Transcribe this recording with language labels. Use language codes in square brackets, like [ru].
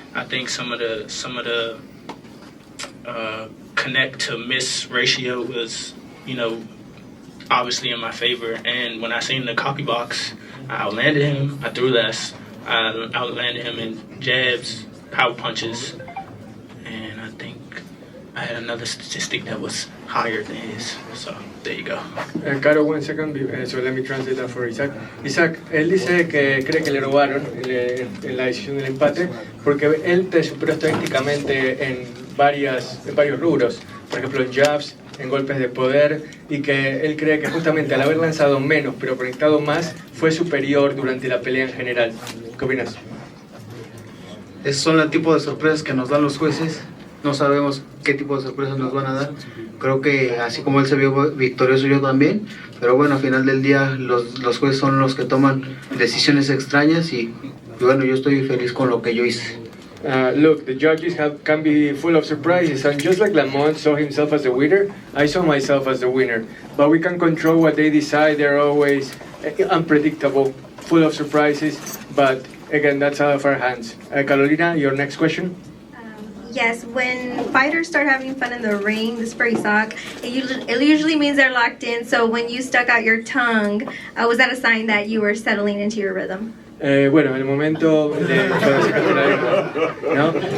[en] I think some of the connect to miss ratio was, obviously in my favor. And when I seen the copy box, I outlanded him. I threw less. I outlanded him in jabs, power punches, and I think I had another statistic that was higher than his. So there you go. Caro, 1 second, so let me translate that for Isaac. [es] Isaac, él dice que cree que le robaron en la decisión del empate porque él te superó estadísticamente en varios rubros, por ejemplo en jabs, en golpes de poder, y que él cree que justamente al haber lanzado menos pero conectado más fue superior durante la pelea en general. ¿Qué opinas? Esos son el tipo de sorpresas que nos dan los jueces. No sabemos qué tipo de sorpresas nos van a dar. Creo que así como él se vio victorioso, yo también. Pero bueno, al final del día los jueces son los que toman decisiones extrañas y bueno, yo estoy feliz con lo que yo hice. [en] Look, the judges can be full of surprises, and just like Lamont saw himself as the winner, I saw myself as the winner. But we can control what they decide. They're always unpredictable, full of surprises. But again, that's out of our hands. Carolina, your next question? Yes, when fighters start having fun in the ring, this is for Isaac, it usually means they're locked in. So when you stuck out your tongue, was that a sign that you were settling into your rhythm? [es] Bueno, el momento de sacaste la lengua, ¿no?